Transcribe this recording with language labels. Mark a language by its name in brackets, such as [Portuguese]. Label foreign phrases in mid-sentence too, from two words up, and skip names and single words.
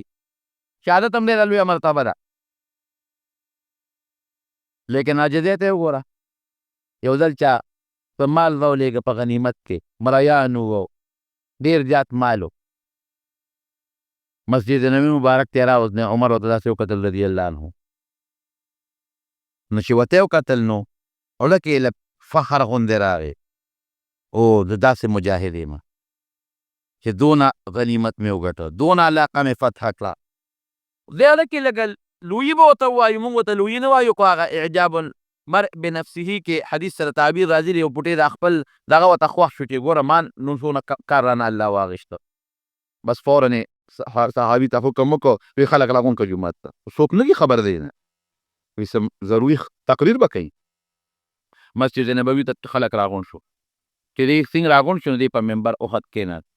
[Pashto] شهادت هم ډېره لویه مرتبه ده. لیکن عاجزۍ ته یې وګوره. یو ځل چا په مال راولېږه په غنیمت کې، مریان وو، ډېر زیات مال و، مسجد نبوي مبارک ته یې راوست. عمر ورته داسې وکتل [Arabic] رضي الله عنه، [Pashto] نو چې ورته یې وکتل نو زړه کې یې لږ فخر غوندې راغی. او زه داسې مجاهد یم چې دونه غنیمت مې وګټه، دونه علاقه مې فتح کړه. دې هغه کې لږه لویي به ورته ووایو، مونږ ورته لویي نه وایو، خو هغه [Arabic] اعجاب المرء بنفسه [Pashto] کې حدیث سره تعبیر راځي دی. یو پوټی د خپل دغه ورته خوښ شو چې ګوره ما نن څونه کار رانه الله واخیسته. بس فوراً یې صحابي ته حکم وکړو، وی خلک راغونډ کړه جومات ته. څوک نه دي خبر دی نه، وی ضروري تقریر به کوي. مسجد نبوي ته خلک راغونډ شو. چې دې څنګه راغونډ شو، دې په منبر احد کېناسته.